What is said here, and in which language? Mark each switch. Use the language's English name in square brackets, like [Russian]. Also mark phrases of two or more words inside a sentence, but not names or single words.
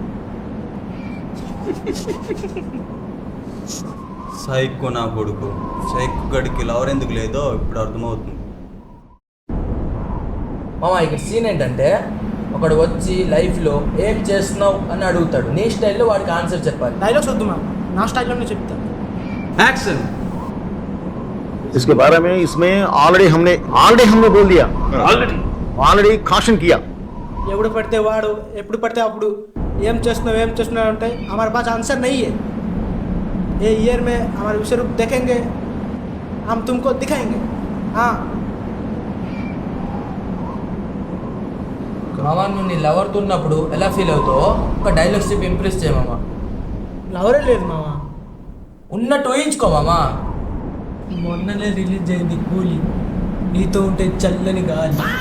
[Telugu] సైకో నా కొడుకు. సైకో గడికి లవర్ ఎందుకు లేదో ఇప్పుడు అర్థమవుతుంది. మామ, ఇక్కడ సీన్ ఏంటంటే, ఒకడు వచ్చి లైఫ్లో ఏం చేస్తున్నావు అని అడుగుతాడు. నీ స్టైల్లో వాడికి ఆన్సర్ చెప్పాలి. డైలాగ్స్ వద్దు మా, నా స్టైల్లోనే చెప్తాను. యాక్షన్. [Hindi] इसके बारे में इसमें ऑलरेडी हमने बोल दिया. ऑलरेडी caution किया. ఎవడు పడితే వాడు, ఎప్పుడు పడితే అప్పుడు ఏం చేస్తున్నావు అంటే हमारे पास आंसर नहीं है. ये ईयर में हमारे विषय रूप देखेंगे, हम तुमको दिखाएंगे. हाँ [Telugu] మామ, నువ్వు నీ లవర్తో ఉన్నప్పుడు ఎలా ఫీల్ అవుతావో ఒక డైలాగ్స్ చెప్పి ఇంప్రెస్ చేయమామా. లవరే లేదు మామ. ఉన్నట్టు ఊహించుకో మామా. మొన్ననే రిలీజ్ అయింది కూలీ, నీతో ఉంటే చల్లని గాలి.